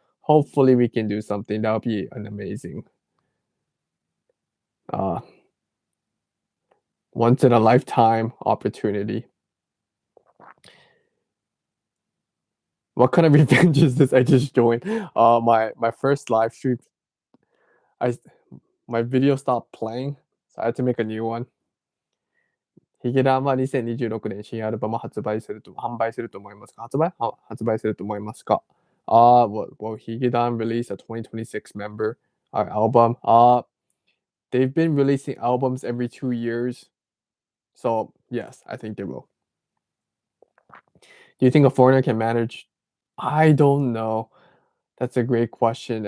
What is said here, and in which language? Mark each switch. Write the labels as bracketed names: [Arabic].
[English] Hopefully we can do something. That'll be an amazing uh once in a lifetime opportunity. What kind of revenge is this? I just joined. My first live stream, I my video stopped playing, so I had to make a new one. [Japanese] ヒゲダンは2026年新アルバム販売すると思いますか？発売すると思いますか？ [English] Will Higedam release a 2026 member album? They've been releasing albums every 2 years, so yes, I think they will. Do you think a foreigner can manage? I don't know. That's a great question.